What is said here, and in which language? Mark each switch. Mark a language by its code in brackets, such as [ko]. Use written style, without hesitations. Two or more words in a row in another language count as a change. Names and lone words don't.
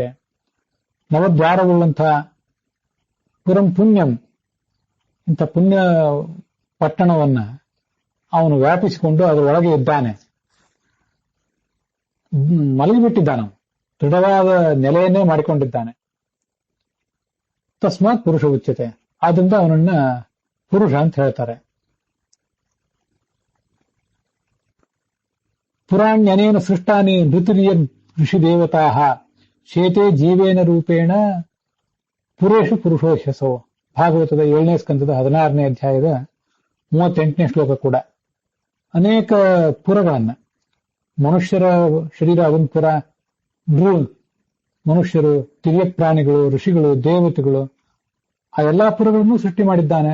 [kn] ನವದ್ವಾರವುಳ್ಳಂಥ [sa] ಪುರಂ ಪುಣ್ಯಂ, [kn] ಇಂಥ ಪುಣ್ಯ ಪಟ್ಟಣವನ್ನ ಅವನು ವ್ಯಾಪಿಸಿಕೊಂಡು ಅದರೊಳಗೆ ಇದ್ದಾನೆ, ಮಲಗಿಬಿಟ್ಟಿದ್ದಾನ. ದೃಢವಾದ ನೆಲೆಯನ್ನೇ ಮಾಡಿಕೊಂಡಿದ್ದಾನೆ. [sa] ತಸ್ಮಾತ್ ಪುರುಷ ಉಚ್ಯತೆ, [kn] ಆದ್ರಿಂದ ಅವನನ್ನ ಪುರುಷ ಅಂತ ಹೇಳ್ತಾರೆ. [sa] ಪುರಾಣ್ಯನೇನ ಸೃಷ್ಟಾನಿ ಋತುರಿಯ ಋಷಿ ದೇವತಾ ಶೇತೆ ಜೀವೇನ ರೂಪೇಣ ಪುರೇಶು ಪುರುಷೋ ಹ್ಯಸೋ. [kn] ಭಾಗವತದ 7ನೇ ಸ್ಕಂದದ 16ನೇ ಅಧ್ಯಾಯದ 38ನೇ ಶ್ಲೋಕ ಕೂಡ ಅನೇಕ ಪುರಗಳನ್ನ, ಮನುಷ್ಯರ ಶರೀರ ಅದೊಂದು ಪುರ, ಮನುಷ್ಯರು, ತಿರ್ಯ ಪ್ರಾಣಿಗಳು, ಋಷಿಗಳು, ದೇವತೆಗಳು, ಆ ಎಲ್ಲಾ ಪುರಗಳನ್ನು ಸೃಷ್ಟಿ ಮಾಡಿದ್ದಾನೆ.